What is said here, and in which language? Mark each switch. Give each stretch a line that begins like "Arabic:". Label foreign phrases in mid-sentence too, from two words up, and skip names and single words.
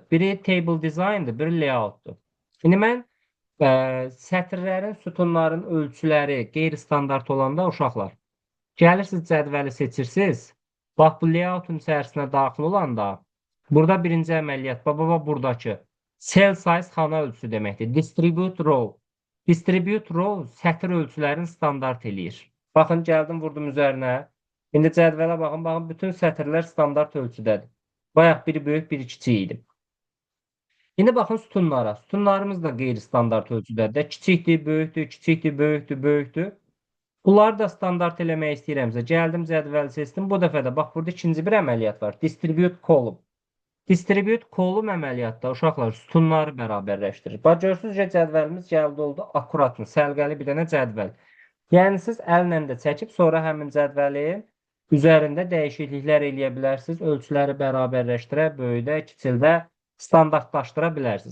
Azerbaijani: Biri
English: table design'dır,
Azerbaijani: biri layout'dur. İndi mən sətirlərin, sütunların ölçüləri qeyri-standart olanda uşaqlar, gəlirsiniz, cədvəli seçirsiniz. Bax, bu layoutun içərisinə daxil olanda, burada birinci əməliyyat, buradakı
English: cell size
Azerbaijani: xana ölçüsü deməkdir.
English: Distribute row. Distribute row
Azerbaijani: sətir ölçülərini standart eləyir. Baxın, gəldim, vurdum üzərinə. İndi cədvələ baxın, bütün sətirlər standart ölçüdədir. Bayaq biri böyük, biri kiçik idi. İndi baxın sütunlara. Sütunlarımız da qeyri-standart ölçüdədir. Kiçikdir, böyükdür, kiçikdir, böyükdür, böyükdür. Bunları da standart eləmək istəyirəmsə, gəldim, cədvəli seçdim. Bu dəfə də, bax, burada ikinci bir əməliyyat var.
English: Distribute column. Distribute column
Azerbaijani: əməliyyatda uşaqlar sütunları bərabərləşdirir. Bax, görürsünüz ki, cədvəlimiz gəldi oldu akuratlı, səlqəli bir dənə cədvəl. Yəni, siz əllə də çəkib, sonra həmin cədvəlin üzərində dəyişikliklər eləyə bilərsiniz. Ölçüləri bərabərləşdirə, böyüdə, kiçildə standartlaşdıra bilərsiniz.